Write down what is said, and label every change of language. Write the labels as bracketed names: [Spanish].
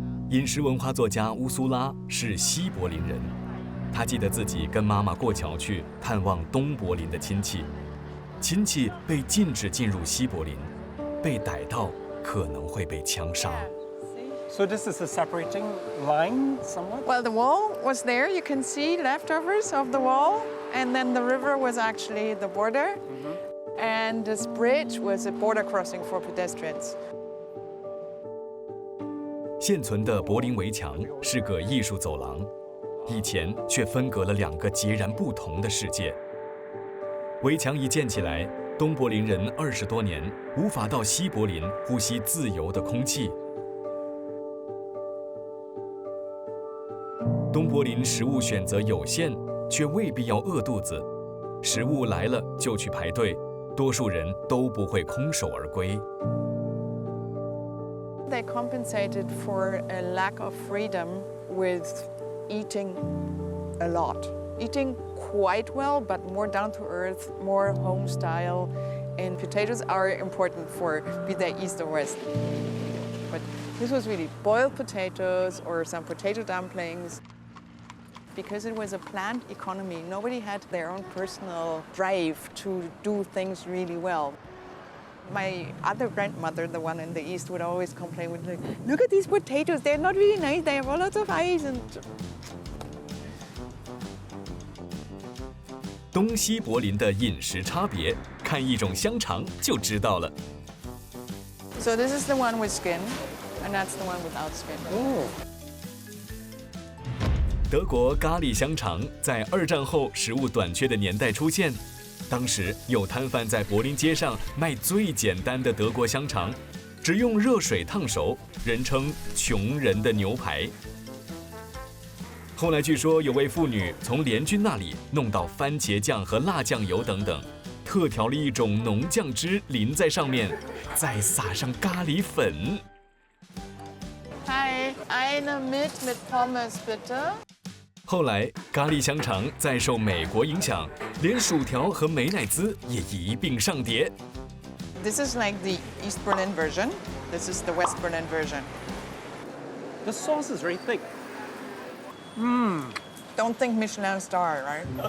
[Chinese] 饮食文化作家乌苏拉是西柏林人，她记得自己跟妈妈过桥去探望东柏林的亲戚，亲戚被禁止进入西柏林，被逮到可能会被枪杀。 [English] So this is a separating line somewhat? Well, the wall was there. You can see leftovers of the wall. And then the river was actually the border. And this bridge was a border crossing for pedestrians. [Chinese] 现存的柏林围墙是个艺术走廊，以前却分隔了2个截然不同的世界。围墙一建起来，东柏林人20多年无法到西柏林呼吸自由的空气。东柏林食物选择有限，却未必要饿肚子。食物来了就去排队，多数人都不会空手而归。 [English] They compensated for a lack of freedom with eating a lot. Eating quite well, but more down to earth, more home style. And potatoes are important for be they east or west. But This was really boiled potatoes or some potato dumplings. Because it was a planned economy, nobody had their own personal drive to do things really well. My other grandmother, the one in the east, would always complain, would like, look at these potatoes, they're not really nice, they have a lot of ice. And [Chinese] 东西柏林的饮食差别，看一种香肠就知道了。 [English] So this is the one with skin, and that's the one without skin. Oh. [Chinese] 德国咖喱香肠在2战后食物短缺的年代出现，当时有摊贩在柏林街上卖最简单的德国香肠，只用热水烫熟，人称“穷人的牛排”。后来据说有位妇女从联军那里弄到番茄酱和辣酱油等等，特调了一种浓酱汁淋在上面，再撒上咖喱粉。 [German] Hi, eine mit Pommes bitte. [Chinese] 后来，咖喱香肠再受美国影响，连薯条和美乃滋也一并上碟。 [English] This is like the East Berlin version. This is the West Berlin version. The sauce is very thick. Don't think Michelin star, right?